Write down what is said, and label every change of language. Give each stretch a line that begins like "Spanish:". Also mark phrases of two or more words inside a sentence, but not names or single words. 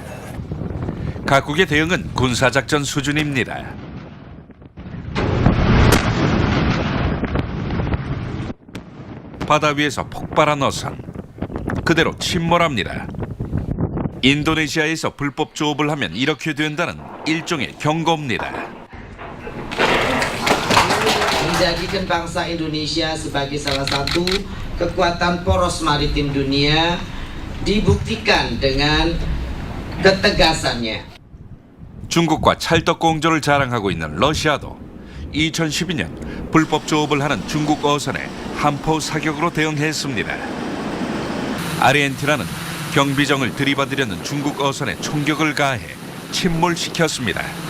Korean: 각국의 대응은 군사작전 수준입니다. 바다 위에서 폭발한 어선, 그대로 침몰합니다. 인도네시아에서 불법 조업을 하면 이렇게 된다는 일종의 경고입니다.
Indonesian: Menjadikan bangsa Indonesia sebagai salah satu kekuatan poros maritim dunia dibuktikan dengan ketegasannya.
Korean: 중국과 찰떡 공조를 자랑하고 있는 러시아도 2012년 불법 조업을 하는 중국 어선에 함포 사격으로 대응했습니다. 아르헨티나는 경비정을 들이받으려는 중국 어선에 총격을 가해 침몰시켰습니다.